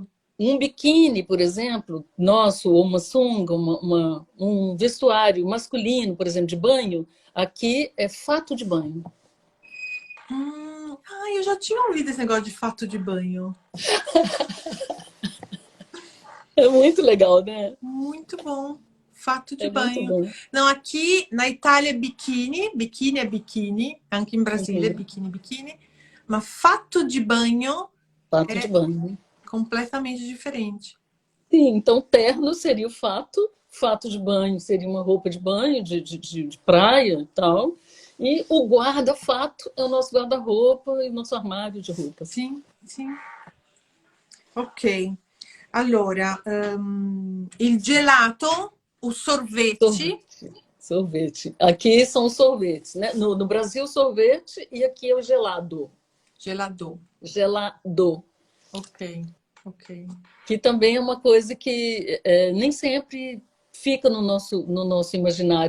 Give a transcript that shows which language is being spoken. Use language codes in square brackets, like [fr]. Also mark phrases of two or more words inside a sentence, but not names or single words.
[pt] Um biquíni, por exemplo, nosso, ou uma sunga, um vestuário masculino, por exemplo, de banho, aqui é fato de banho. Eu já tinha ouvido esse negócio de fato de banho. É muito legal, né? Muito bom. Fato de É muito banho. bom. Não, aqui na Itália é biquíni. Biquíni é biquíni. Anche in Brasília é Uhum. biquíni, biquíni. Mas fato de banho Fato de é banho. completamente diferente. Sim, então terno seria o fato, fato de banho seria uma roupa de banho, de praia e tal. E o guarda-fato é o nosso guarda-roupa e o nosso armário de roupas. Sim, sim. [it] Ok. Allora, il gelato, [pt] o sorvete. Sorvete. Sorvete. Aqui são os sorvetes, né? No Brasil, sorvete, e aqui é o gelado. Gelador. Gelado. Ok, ok. Que também é uma coisa que nem sempre fica no nosso imaginário.